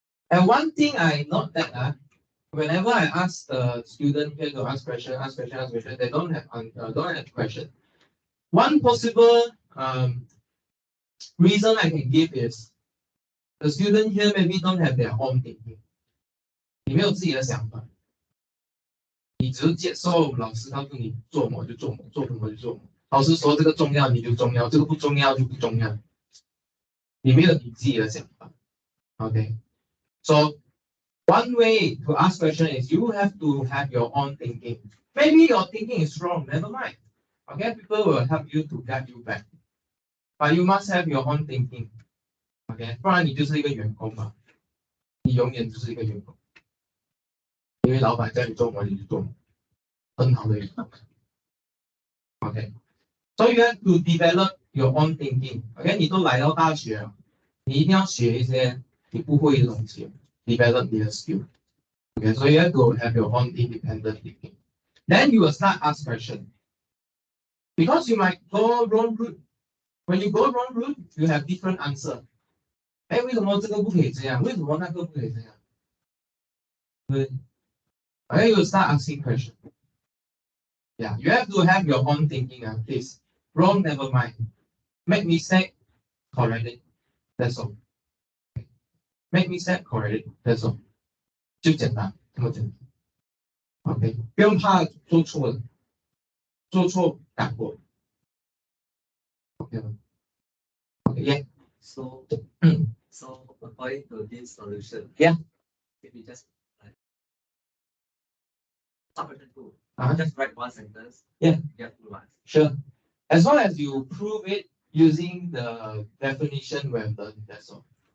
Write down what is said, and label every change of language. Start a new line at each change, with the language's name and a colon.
English: And one thing I note that whenever I ask the student here to ask question, they don't have question. One possible reason I can give is the student here maybe don't have their own thinking.
Chinese: 你没有自己的想法，你只是接受老师告诉你做什么就做什么，做什么就做什么。老师说这个重要你就重要，这个不重要就不重要。你没有你自己的想法。
English: Okay, so one way to ask question is you have to have your own thinking. Maybe your thinking is wrong, never mind. Okay, people will help you to guide you back. But you must have your own thinking.
Chinese: Okay, 不然你就是一个员工嘛，你永远就是一个员工，因为老板叫你做什么你就做什么，很好的员工。
English: Okay, so you have to develop your own thinking.
Chinese: Okay, 你都来到大学了，你一定要学一些你不会的东西 ，develop 你的 skill.
English: Okay, so you have to have your own independent thinking. Then you will start ask question. Because you might go wrong route. When you go wrong route, you have different answer.
Chinese: 哎，为什么这个不可以这样？为什么那个不可以这样？对。
English: Okay, you will start asking question. Yeah, you have to have your own thinking, please. Wrong, never mind. Make mistake, correct it. That's all. Make mistake, correct it. That's all.
Chinese: 就简单，这么简单。 OK， 不用怕做错了，做错改过。 OK 吗 ？OK, yeah.
English: So, so according to this solution, Yeah. if you just like submission 2, Uh-huh. just write one sentence. Yeah. You have 2 marks. Sure. As long as you prove it using the definition we have done, that's all.